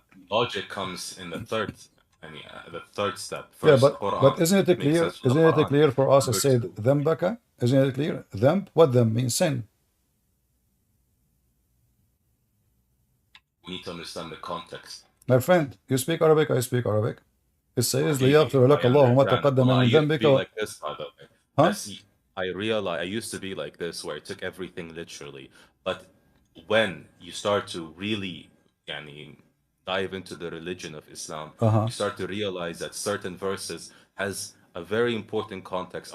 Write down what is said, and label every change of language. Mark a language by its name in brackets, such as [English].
[English] logic comes in the third. The third step. yeah, First, but isn't it clear? Isn't it clear for us to say dhambaka? Isn't it clear? Dhamb. What dhamb means? Sin. We need to understand the context. My friend, you speak Arabic. I speak Arabic. It says [Arabic] ليغفر لك الله ما تقدم من ذنبك. [English] Like this, by the way. Huh? I realize I used to be like this, where I took everything literally. But when you start to really, dive into the religion of Islam, you start to realize that certain verses has a very important context.